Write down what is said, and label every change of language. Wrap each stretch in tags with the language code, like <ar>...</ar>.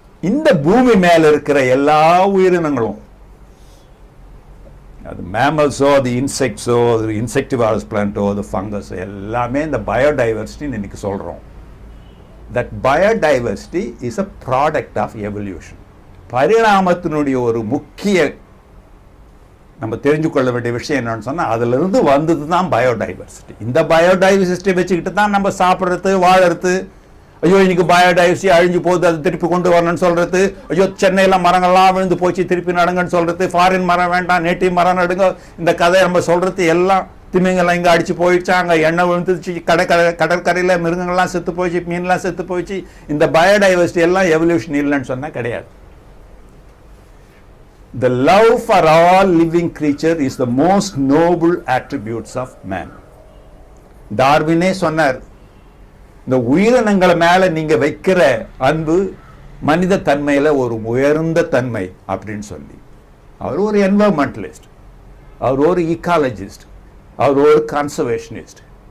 <ta>இந்த பூமி மேல இருக்கிற எல்லா உயிரினங்களும், அது மேமல்ஸோ, அது இன்செக்ட்ஸோ, அது இன்செக்டிவாரஸ் பிளான்ட்டோ, அது ஃபங்கஸ், எல்லாமே இந்த பயோடைவர்சிட்டின்னு இன்னைக்கு சொல்றோம்.</ta> <en>That biodiversity is a product of evolution.</en> <ta>பரிணாமத்தினுடைய ஒரு முக்கிய நம்ம தெரிஞ்சு கொள்ள வேண்டிய விஷயம் என்னன்னு சொன்னா, அதுல இருந்து வந்தது தான் பயோடைவர்சிட்டி. இந்த பயோடைவர்சிட்டி வச்சுக்கிட்டு தான் நம்ம சாப்பிட்றது, வாழறது. ஐயோ இன்னைக்கு பயோடைவர்சிட்டி அழிஞ்சு போகுது, அது திருப்பி கொண்டு வரணும்னு சொல்றது. ஐயோ சென்னையில மரங்கள்லாம் விழுந்து போச்சு, திருப்பி நடுங்கன்னு சொல்றது. ஃபாரின் மரம் வேண்டாம், நேட்டிவ் மரம் நடுங்க. இந்த கதை நம்ம சொல்றது எல்லாம் திமிங்கெல்லாம் இங்கே அடிச்சு போயிடுச்சு, அங்கே எண்ணெய் விழுந்துச்சு, கடற்கரையில் மிருகங்கள்லாம் செத்து போயிடுச்சு, மீன்லாம் செத்து போயிடுச்சு. இந்த பயோடைவர்சிட்டி எல்லாம் எவல்யூஷன் இல்லைன்னு சொன்னா கிடையாது.</ta> <en>The love for all living creature is the most noble attributes of man.</en> <ta>டார்வினே சொன்னார், இந்த உயிரினங்களை மேல நீங்க வைக்கிற அன்பு மனித தன்மையில ஒரு உயர்ந்த தன்மை அப்படின்னு சொல்லி. அவர் ஒரு என்வரன்மெண்டலிஸ்ட், அவர் ஒரு ஈக்காலஜிஸ்ட், அவர் ஒரு கன்சர்வேஷனிஸ்ட்.</ta>